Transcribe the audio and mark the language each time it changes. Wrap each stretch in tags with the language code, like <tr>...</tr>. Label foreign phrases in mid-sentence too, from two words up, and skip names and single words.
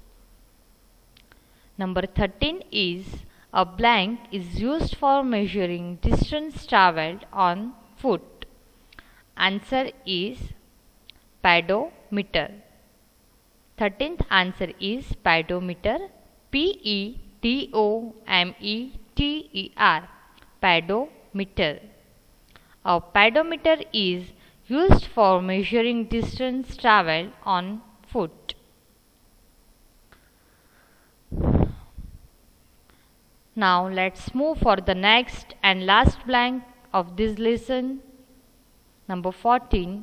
<en>Number 13 is a blank is used for measuring distance traveled on foot. Answer is pedometer. 13th answer is pedometer. Pedometer. Pedometer. A pedometer is used for measuring distance traveled on foot. Now let's move for the next and last blank of this lesson. Number 14.</en>